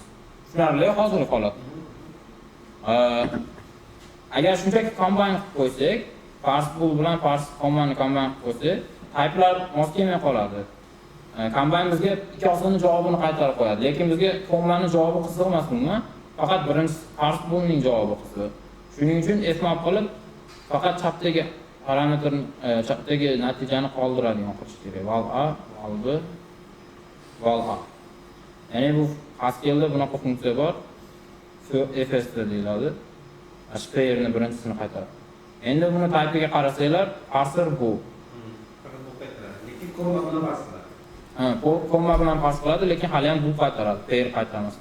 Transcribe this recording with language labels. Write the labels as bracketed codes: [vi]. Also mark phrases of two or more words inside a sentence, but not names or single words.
[uz] Tushunarli hozirgi holat. Agar shunchaki combine qilib qo'ysak, [en] parse bool [uz] bilan parse commandni combine qilib qo'ysak, typelar mos kelmay qoladi. Combine bizga ikkovsining javobini qaytarib qo'yadi, lekin bizga commandni javobi qiziq emas umuman, faqat birinchi [en] parse boolning [uz] javobi qiziq. Shuning uchun [en] f map [uz] qilib faqat chapdagi parametrni, chapdagi natijani qoldiradigan qilish kerak. [en] Val a, val b, val a. [uz] Ya'ni bu Haskell'da bunaqa funksiya bor. fs deyiladi. Pairni birinchisini qaytaradi. Endi buni type'iga qarasanglar, parser bu. Faqat bu qaytaradi. Lekin komma bilan parse qiladi. Komma bilan parse qiladi, lekin hali ham bu qaytaradi, pair qaytarmasdan.